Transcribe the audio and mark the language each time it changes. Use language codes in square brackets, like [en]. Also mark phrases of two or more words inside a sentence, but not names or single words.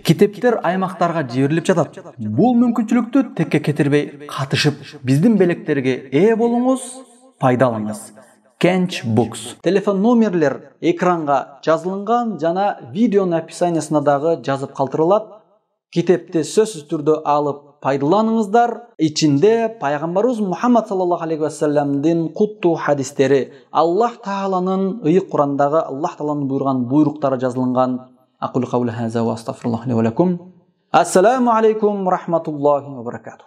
[ky] Китептер аймактарга жиберилип жатат. Бул мүмкүнчүлүктү текке кетирбей катышып, биздин белектерге ээ болуңуз, пайда алыңыз. Kench Books. Телефон номерлер экранга жазылынган жана видеонун описаниясына дагы жазып калтырылат. Китепти сөзсүз түрдө алып пайдаланыңыздар. Ичинде пайгамбарыбыз Мухаммад саллаллаху алейхи ва салламдын куттуу хадистери, Аллах тааланын ыйык Курандагы Аллах тааланын буйруган буйруктары жазылынган. [ar] أقول قولي هذا وأستغفر الله لي ولكم. السلام عليكم ورحمة الله وبركاته.